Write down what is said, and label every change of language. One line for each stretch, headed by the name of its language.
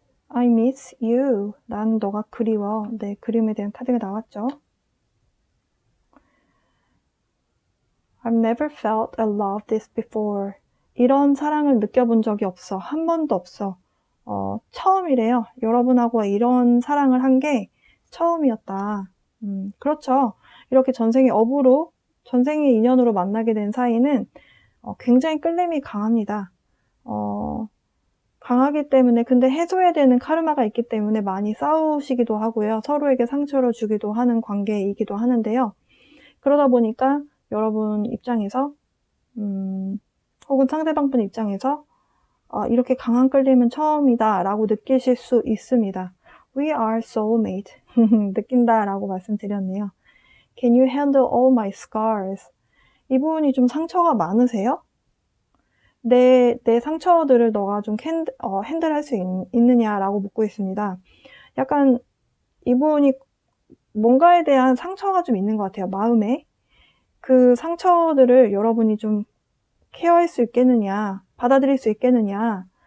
English: I miss you.
Korean: 난 너가 그리워. 네, 그림에 대한 카드가 나왔죠.
English: I've never felt a love this before.
Korean: 이런 사랑을 느껴본 적이 없어. 한 번도 없어. 처음이래요. 여러분하고 이런 사랑을 한 게 처음이었다. 그렇죠. 이렇게 전생의 인연으로 만나게 된 사이는 굉장히 끌림이 강합니다. 강하기 때문에 근데 해소해야 되는 카르마가 있기 때문에 많이 싸우시기도 하고요. 서로에게 상처를 주기도 하는 관계이기도 하는데요. 그러다 보니까 여러분 입장에서 혹은 상대방 분 입장에서 이렇게 강한 끌림은 처음이다 라고 느끼실 수 있습니다.
English: We are soulmate.
Korean: 느낀다 라고 말씀드렸네요.
English: Can you handle all my scars?
Korean: 이분이 좀 상처가 많으세요? 내 상처들을 너가 좀 핸들할 수 있느냐라고 묻고 있습니다. 약간 이분이 뭔가에 대한 상처가 좀 있는 것 같아요. 마음에. 그 상처들을 여러분이 좀 케어할 수 있겠느냐, 받아들일 수 있겠느냐.